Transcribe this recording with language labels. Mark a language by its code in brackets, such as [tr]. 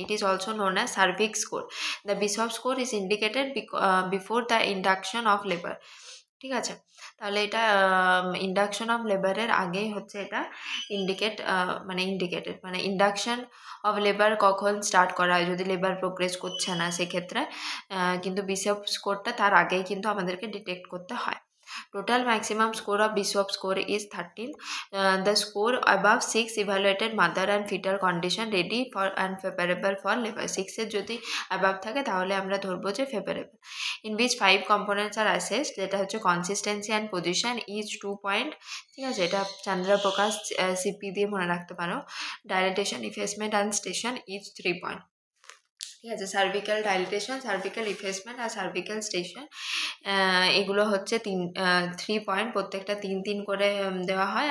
[en] It is also known as cervix score. The Bishop score is indicated before the induction of labour, [bn] ঠিক আছে। তাহলে এটা induction of লেবারের আগেই হচ্ছে এটা ইন্ডিকেটেড মানে ইন্ডাকশন অফ লেবার কখন স্টার্ট করা হয় যদি লেবার প্রোগ্রেস করছে না সেক্ষেত্রে, কিন্তু বিশপ স্কোরটা তার আগেই কিন্তু আমাদেরকে ডিটেক্ট করতে হয়। [en] Total maximum score of Bishop score is 13. The score above 6 evaluated mother and fetal condition ready for and favorable for labor. [bn] 6 এর যদি above থাকে তাহলে আমরা ধরবো যে favorable. [en] In which 5 components are assessed, [bn] যেটা হচ্ছে [en] consistency and position each 2 point, [bn] ঠিক আছে। এটা চন্দ্র প্রকাশ সিপি দিয়ে মনে রাখতে পারো। [en] Dilatation, effacement and station each 3 point, [bn] ঠিক আছে। সার্ভিক্যাল ডাইলেটেশন, সার্ভিক্যাল ইফেসমেন্ট আর সার্ভিক্যাল স্টেশন এগুলো হচ্ছে 3 পয়েন্ট, প্রত্যেকটা 3 করে দেওয়া হয়।